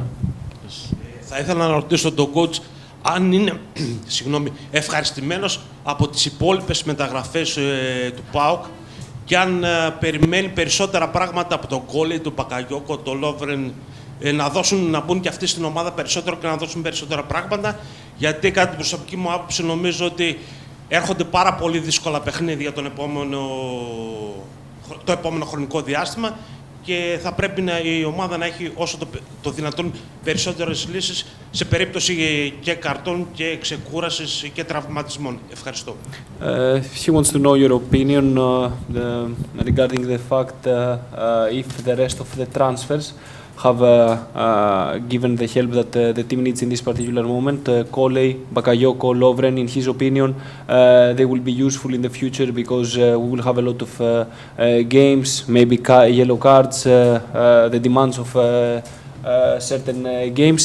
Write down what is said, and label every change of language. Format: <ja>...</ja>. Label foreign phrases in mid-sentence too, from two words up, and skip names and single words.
<el>Θα ήθελα να ρωτήσω τον coach αν είναι ευχαριστημένος από τις υπόλοιπες μεταγραφές του ΠΑΟΚ και αν περιμένει περισσότερα πράγματα από τον Κόλεϊ, τον Μπακαγιόκο, τον Λόβρεν, να μπουν και αυτοί στην ομάδα περισσότερο και να δώσουν περισσότερα πράγματα, γιατί κατά την προσωπική μου άποψη νομίζω ότι έρχονται πάρα πολύ δύσκολα παιχνίδια το επόμενο χρονικό διάστημα και θα πρέπει η ομάδα να έχει όσο το δυνατόν περισσότερες λύσεις σε περίπτωση και καρτών και ξεκούρασης και τραυματισμών. Ευχαριστώ.</el> <en>He wants to know your opinion regarding the fact if the rest of the transfers have given the help that the team needs in this particular moment. Kole, Bakayoko, Lovren, in his opinion, they will be useful in the future because we will have a lot of games, maybe yellow cards, the demands of certain games.</en>